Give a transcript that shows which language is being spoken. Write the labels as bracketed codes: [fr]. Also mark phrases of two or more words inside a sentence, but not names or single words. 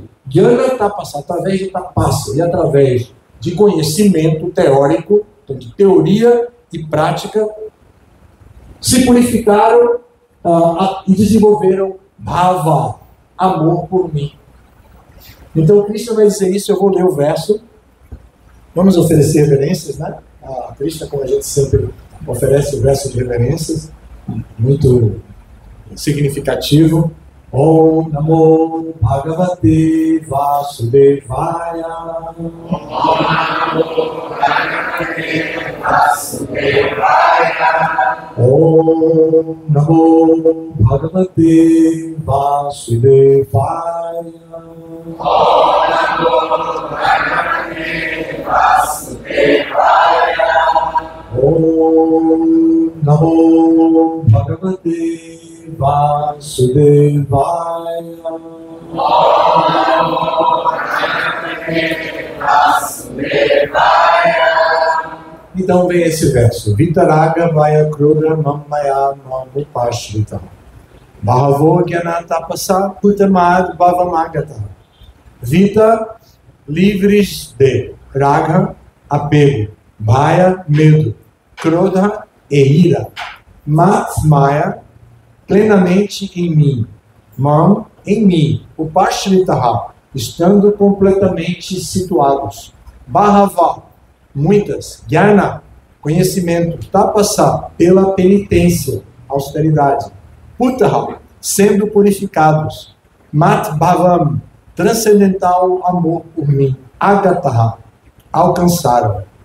[sa] Gyana Tapasa, [pt] através de tapasya e através de conhecimento teórico, então de teoria e prática, se purificaram e desenvolveram bhava, amor por mim. Então Krishna vai dizer isso, eu vou ler o verso. Vamos oferecer reverências, né? A Krishna, como a gente sempre oferece o verso de reverências, muito significativo. [sa] Om Namo Bhagavate Vasudevaya. Om Namo Bhagavate Vasudevaya. Om Namo Bhagavate Vasudevaya. Om Namo Bhagavate Vasudevaya. Om Namo Bhagavate Vasudevaya. [pt] Então vem esse verso. [sa] Vitaraga Bhaya Krodha Mamaya Manupashrita Bhavo Gyana Tapasa Putamad Bhavamagata. [pt] Vita, livres de Raga, apego, Bhaya, medo, Krodha e ira, Mat, Maya, plenamente em mim, Mam, em mim, Upashritaha, estando completamente situados, Bhava, muitas, Gyana, conhecimento, Tapasa, pela penitência, austeridade, Putaha, sendo purificados, [sa] Mat Bhavam, [pt] transcendental amor por mim, Agataha, alcançaram.